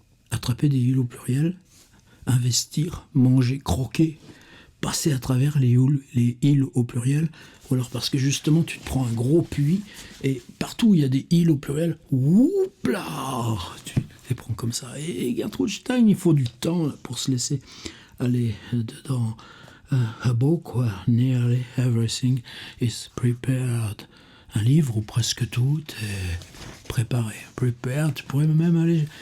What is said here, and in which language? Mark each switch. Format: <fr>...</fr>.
<fr>Attraper des îles au pluriel, investir, manger, croquer, passer à travers les îles au pluriel, ou alors parce que justement tu te prends un gros puits et partout où il y a des îles au pluriel, whoopla, tu les prends comme ça. Et Gertrude Stein, il faut du temps pour se laisser aller dedans.</fr> <en>A book where nearly everything is prepared.</en> <fr>Un livre où presque tout est préparé. Prepared, tu pourrais même aller.</fr>